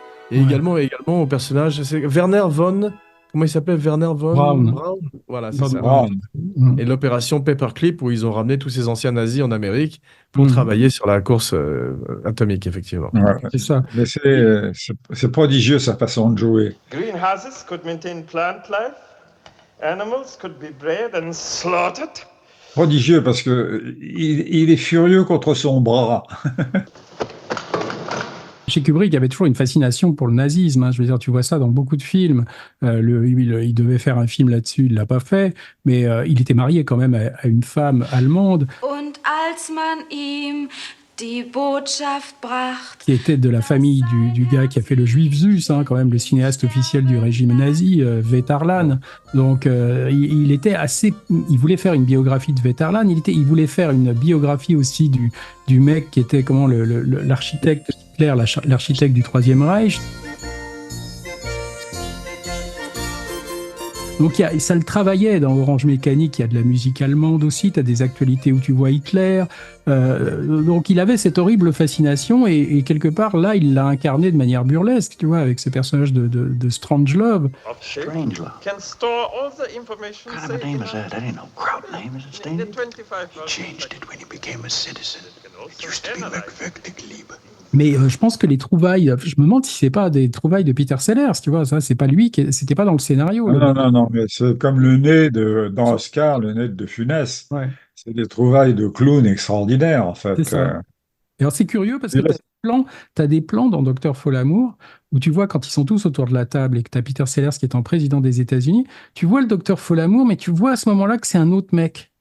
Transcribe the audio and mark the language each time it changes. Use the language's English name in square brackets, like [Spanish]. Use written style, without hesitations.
[French] Et également au personnage, c'est Werner von... Comment il s'appelait? Werner von Braun. Voilà, c'est Von ça. Braun. Et l'opération Paperclip, où ils ont ramené tous ces anciens nazis en Amérique pour travailler sur la course atomique, effectivement. Ouais. C'est ça. Mais c'est prodigieux, sa façon de jouer. [English] Greenhouses could maintain plant life. Animals could be bred and slaughtered. [French] Prodigieux, parce que il est furieux contre son bras. Chez Kubrick, il y avait toujours une fascination pour le nazisme. Hein. Je veux dire, tu vois ça dans beaucoup de films. Il devait faire un film là-dessus, il l'a pas fait, mais il était marié quand même à une femme allemande. [German] Und als man ihm die Botschaft bracht, [French] qui était de la famille du gars qui a fait le Juif Zus, hein, quand même le cinéaste officiel du régime nazi, Vetarlan. Donc il était assez, il voulait faire une biographie de Vetarlan. Il voulait faire une biographie aussi du mec qui était l'architecte Hitler, l'architecte du Troisième Reich. Donc ça le travaillait dans Orange Mécanique, il y a de la musique allemande aussi, tu as des actualités où tu vois Hitler. Donc il avait cette horrible fascination et quelque part là, il l'a incarné de manière burlesque, tu vois, avec ce personnage de Strangelove. Strangelove. [English] Can store all the information What kind of a name is that? That ain't no crowd name, is it, Stan? He changed it when he became a citizen. It used to be Liebe. [French] Mais je pense que les trouvailles, je me demande si c'est pas des trouvailles de Peter Sellers, tu vois, ça c'est pas lui, c'était pas dans le scénario. Non, mais c'est comme le nez dans Oscar, le nez de Funès. Ouais. C'est des trouvailles de clown extraordinaires, en fait. C'est ça. Et alors c'est curieux parce que t'as des plans dans Docteur Folamour où tu vois quand ils sont tous autour de la table et que t'as Peter Sellers qui est en président des États-Unis, tu vois le Docteur Folamour, mais tu vois à ce moment-là que c'est un autre mec.